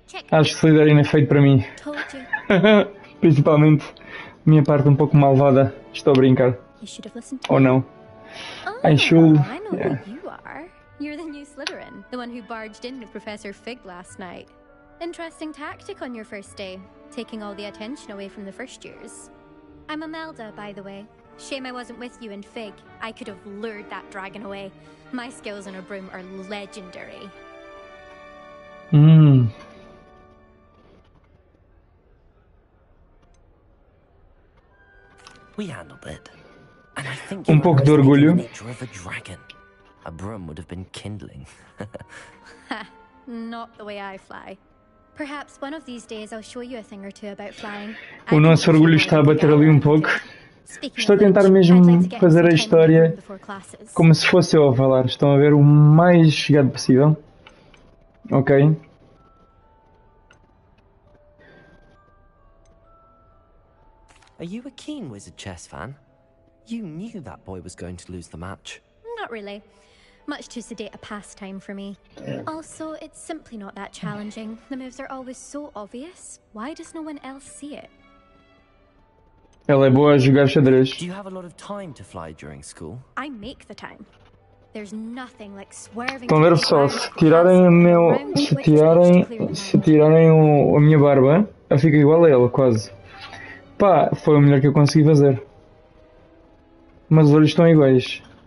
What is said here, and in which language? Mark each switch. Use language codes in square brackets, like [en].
[pt] Acho que Slytherin é feito para mim. Principalmente a minha parte um pouco malvada. Estou a brincar. Ou não. [en] I should. I know who you are. You're the new Slytherin, the one who barged in with Professor Fig last night. Interesting tactic on your first day, taking all the attention away from the first years. I'm Imelda, by the way. Shame I wasn't with you in Fig. I could have lured that dragon away. My skills on a broom are legendary. We handled it. And I think [pt] Pouco de orgulho. [en] the nature of a dragon. A broom would have been kindling. Ha, not the way I fly. Perhaps one of these days I'll show you a thing or two about flying. [pt] O nosso orgulho está a bater ali pouco. Estou a tentar mesmo fazer a história como se fosse eu a falar. Estão a ver o mais chegado possível. Ok. [en] Are you a keen Wizard chess fan? You knew that boy was going to lose the match. Not really. Much too sedate a pastime for me. Also, it's simply not that challenging. The moves are always so obvious. Why does no one else see it? [pt] Ela é boa a jogar xadrez. [en] Do you have a lot of time to fly during school? I make the time. There's nothing like swerving. [pt] Estão a ver só, se tirarem o meu. Se tirarem a minha barba, ela fica igual a ele, quase. Pá, foi o melhor que eu consegui fazer. Mas os olhos estão iguais.